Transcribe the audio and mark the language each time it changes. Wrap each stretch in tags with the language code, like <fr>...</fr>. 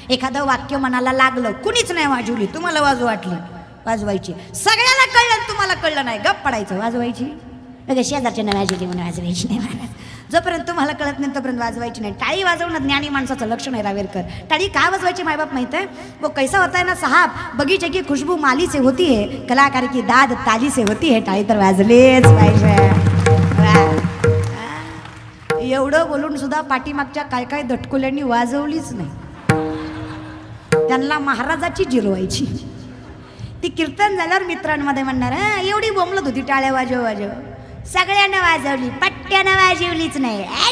<mr>एखादं वाक्य मनाला लागलं, कुणीच नाही वाजवली, तुम्हाला वाजू वाटली, वाजवायची. सगळ्याला कळलं, तुम्हाला कळलं नाही, गप पडायचं, वाजवायची. शेजारच्या नाही वाजवली म्हणून वाजवायची नाही महाराज. जोपर्यंत तुम्हाला कळत नाही तोपर्यंत वाजवायची नाही. टाळी वाजवणं ज्ञानी माणसाचं लक्षण आहे रावेरकर. टाळी का वाजवायची मायबाप माहित आहे?</mr> <hi>वो कैसा होता है ना साहब, बगीचे की खुशबू माली से होती है, कलाकार की दाद ताली से होती है.</hi> <mr>टाळी तर वाजलेच पाहिजे. एवढं बोलून सुद्धा पाठीमागच्या काय काय दटकुल्यांनी वाजवलीच नाही. त्यांना महाराजाची जिरवायची. ती कीर्तन झाल्यावर मित्रांमध्ये म्हणणार, एवढी बोंबलत होती टाळ्या वाजव वाजव, सगळ्यांना वाजवली, पट्ट्यानं वाजवलीच नाही.</mr>